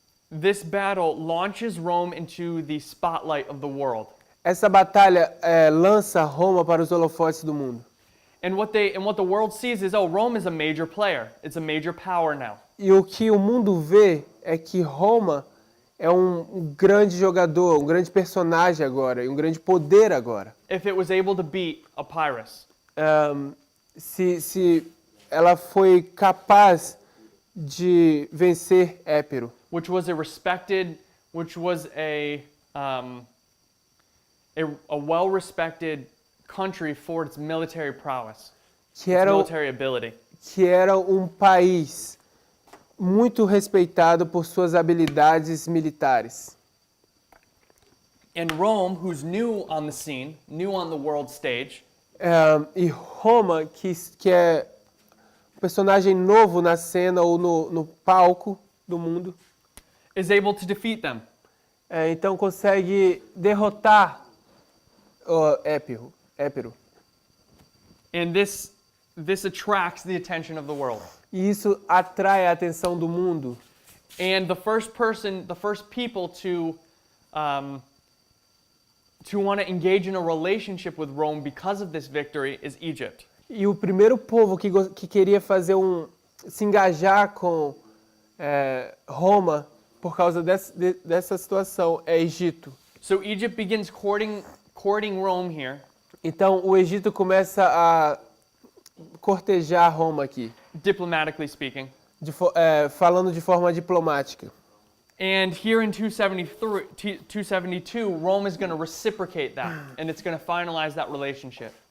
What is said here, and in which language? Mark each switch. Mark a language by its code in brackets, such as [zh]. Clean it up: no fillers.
[en] This battle launches Rome into the spotlight of the world. [pt] Essa batalha lança Roma para os holofotes do mundo. [en] And what the world sees is, oh, Rome is a major player. It's a major power now. [pt] E o que o mundo vê é que Roma é um grande jogador, um grande personagem agora, e um grande poder agora. [en] If it was able to beat Epirus. [pt] Se ela foi capaz de vencer Épiro, [en] Which was a well-respected country for its military prowess, [pt] que [en] its [pt] era, [en] military ability. [pt] que era um país muito respeitado por suas habilidades militares. [en] And Rome, who's new on the scene, new on the world stage, [pt] E Roma, que é um personagem novo na cena ou no palco do mundo, [en] is able to defeat them. [pt] então consegue derrotar Épiro. [en] And this attracts the attention of the world. [pt] E isso atrai a atenção do mundo. [en] And the first people to want to engage in a relationship with Rome because of this victory is Egypt. [pt] E o primeiro povo que queria fazer se engajar com Roma por causa dessa situação é Egito. [en] So Egypt begins courting Rome here, [pt] Então o Egito começa a cortejar Roma aqui, [en] diplomatically speaking. [pt] falando de forma diplomática. [en] And here in 272, Rome is going to reciprocate that, and it's going to finalize that relationship.